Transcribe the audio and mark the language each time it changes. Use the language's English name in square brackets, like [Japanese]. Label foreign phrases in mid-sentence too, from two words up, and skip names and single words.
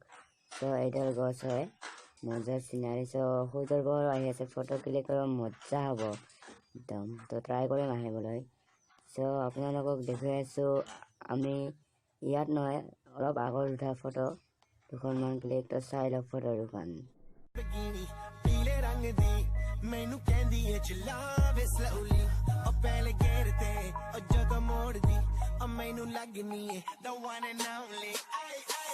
[Assamese] চ' এইডাল গছ হয়, মজা চিনাৰী। চ' সূৰ্যৰ পোহৰ আহি আছে, ফটো ক্লিক কৰিব মজা হ'ব একদম। তো ট্ৰাই কৰিম আহিবলৈ। চ' আপোনালোকক দেখুৱাই আছোঁ, আমি ইয়াত নহয় অলপ আগত উঠা ফটো দুখনমান ক্লিক। তো চাই লওক ফটো দুখন। [Punjabi] ਪੀਲੇ ਰੰਗ ਦੀ ਮੈਨੂੰ ਕਹਿੰਦੀ ਏ ਚਲਾਵੇ slowly ਉਹ ਪਹਿਲੇ ਗੇਰ ਤੇ ਉਹ ਜਦੋਂ ਮੋੜਦੀ ਉਹ ਲੱਗਣੀ ਏ [English] the one and only